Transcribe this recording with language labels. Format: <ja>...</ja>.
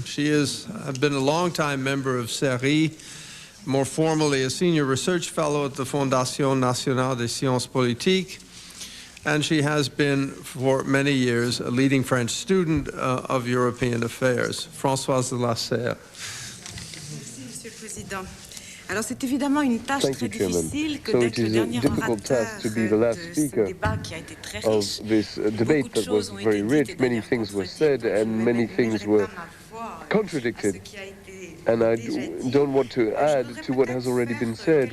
<en>She has been a long-time member of CERI, more formally a senior research fellow at the Fondation Nationale des Sciences Politiques, and she has been, for many years, a leading French student of European affairs. Francoise De La Serre.</en> <fr>Alors c'est évidemment une tâche très difficile que d'être le dernier orateur de ce débat qui a été très riche.</fr> <en>Debate that was very rich. Many things were said and many things were contradicted. And I don't want to add to what has already been said.</en>